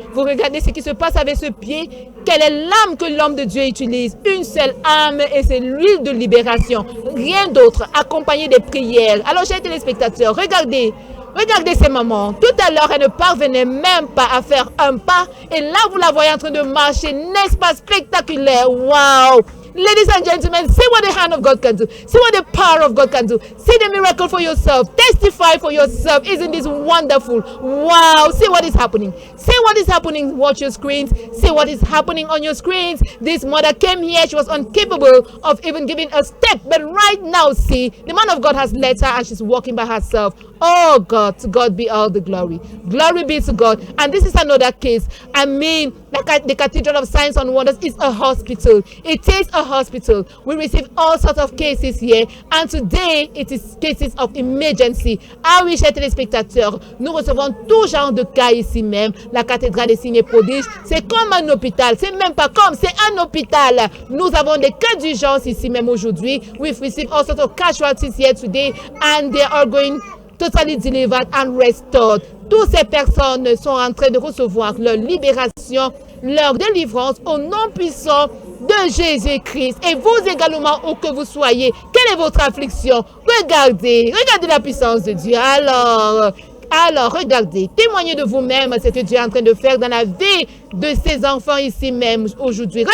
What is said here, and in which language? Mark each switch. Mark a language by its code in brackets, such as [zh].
[fr] Vous regardez ce qui se passe avec ce pied. Quelle est l'âme que l'homme de Dieu utilise? Une seule âme et c'est l'huile de libération. Rien d'autre, accompagné des prières. Alors, chers téléspectateurs, regardez ces mamans. Tout à l'heure, elle ne parvenait même pas à faire un pas. Et là, vous la voyez en train de marcher. N'est-ce pas spectaculaire? Wow! [en] Ladies and gentlemen, see what the hand of God can do. See what the power of God can do. See the miracle for yourself. Testify for yourself. Isn't this wonderful? Wow. See what is happening. See what is happening. Watch your screens. See what is happening on your screens. This mother came here. She was incapable of even giving a step. But right now, see, the man of God has led her and she's walking by herself. Oh God, to God be all the glory. Glory be to God. And this is another case. I mean, like the Cathedral of Signs and Wonders is a hospital. It is a hospital. We receive all sorts of cases here. And today, it is cases of emergency. [fr] Ah oui, chers téléspectateurs, nous recevons tout genre de cas ici même. La cathédrale des signes et prodiges, c'est comme un hôpital. C'est même pas comme, c'est un hôpital. Nous avons des cas d'urgence ici même aujourd'hui. [en] We've received all sorts of casualties here today. And they are going totally delivered and restored. [fr] Toutes ces personnes sont en train de recevoir leur libération, leur délivrance au nom puissant de Jésus-Christ. Et vous également, où que vous soyez, quelle est votre affliction? Regardez la puissance de Dieu. Alors, regardez, témoignez de vous-même ce que Dieu est en train de faire dans la vie de ses enfants ici même aujourd'hui.